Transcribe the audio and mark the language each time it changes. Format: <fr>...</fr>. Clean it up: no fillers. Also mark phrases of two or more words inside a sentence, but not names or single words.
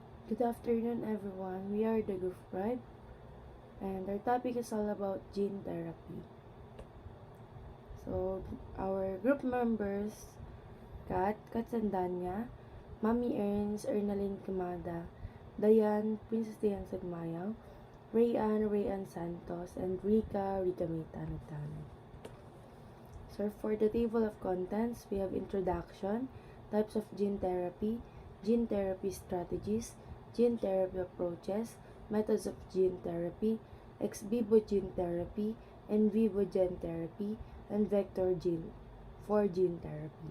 <en>Good afternoon, everyone. We are the Goof Tribe, and our topic is all about gene therapy. So, our group members, Kat Sandanya, Mami Ernst, Ernaline Kamada, Dayan, Princess Dian Sagmayaw, Rayan Santos, and Rika May Tanag. So, for the table of contents, we have introduction, types of gene therapy strategies, gene therapy approaches, methods of gene therapy, ex vivo gene therapy, in vivo gene therapy, and vector gene for gene therapy.</en>